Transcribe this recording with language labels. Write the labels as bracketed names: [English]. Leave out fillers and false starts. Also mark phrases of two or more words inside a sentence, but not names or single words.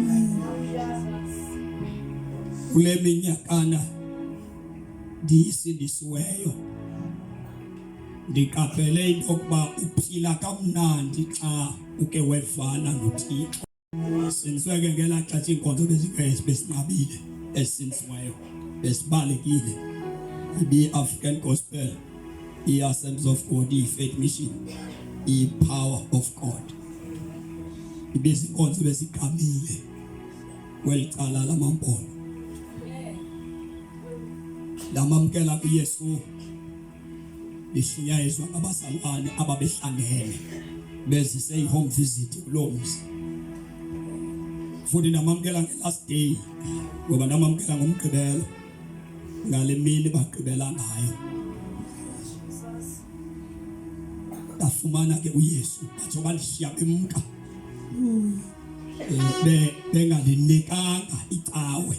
[Xhosa] Kule minyakana ndiyisindisiweyo, ndiqaphele into yokuba uphila kamnandi xa uke wevana noThixo. Sinisweke ngelaa xesha iinkonzo besinqabile, esindisiweyo, besibalekile. Ibi-African Gospel, i-Assemblies of God, i-Faith Mission, i-Power of God. Ibezinkonzo besiqabile kweli cala lamampondo. Ndamamkela kuYesu, lishunyayezwa ngabazalwane ababehlangene bezise i- [English] home visit [Xhosa] kuloo mzi. Futhi ndamamkela nge- [English] last day, [Xhosa] ngoba ndamamkela ngomgqibelo, ngale mini bagqibela ngayo. Ndafumana ke uYesu, batsho bandishiya bemka, bengandinikanga icawe.